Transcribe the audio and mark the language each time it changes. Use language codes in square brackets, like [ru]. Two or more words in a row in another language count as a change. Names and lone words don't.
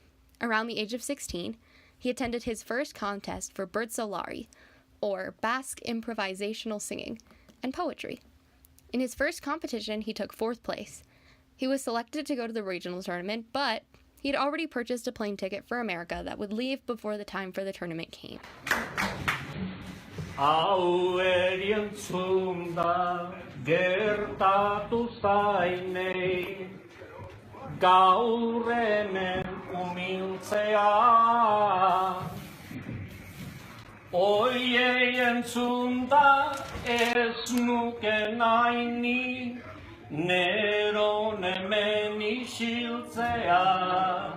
[en] Around the age of 16, he attended his first contest for Bertsolari, or Basque improvisational singing, and poetry. In his first competition, he took 4th place. He was selected to go to the regional tournament, but he had already purchased a plane ticket for America that would leave before the time for the tournament came. [eu] Gertatu zainei, gaur hemen umiltzea. Oiei entzunda ez nuke nahi ni, neron hemen isiltzea.